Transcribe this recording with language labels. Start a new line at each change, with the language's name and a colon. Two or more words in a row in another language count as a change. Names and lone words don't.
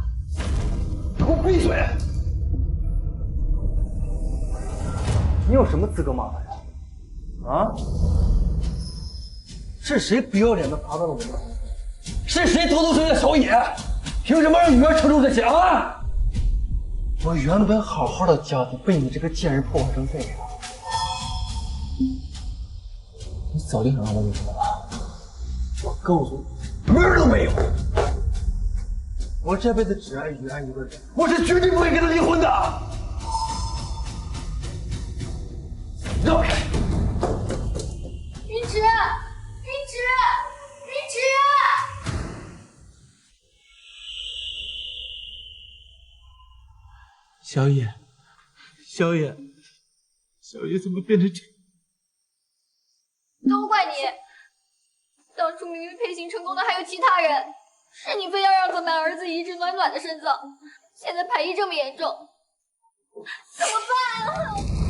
Chinese: 給我閉嘴！你有什麼資格罵他呀？啊？是誰不要臉的爬到了我們？是誰偷偷生下小野？憑什麼讓女兒承受這些啊？我原本好好的家庭被你這個賤人破壞成這樣，你早就想讓我離婚了。我告訴你，門兒都沒有。我這輩子只愛雨安一個人，我是絕對不會跟他離婚的。讓開！雲芷，雲芷，雲芷！小野，小野，小野怎麼變成這？都怪你！當初明明配型成功的還有其他人，是你非要让咱们兒子移植暖暖的身子，現在排異這麼嚴重，怎麼辦啊？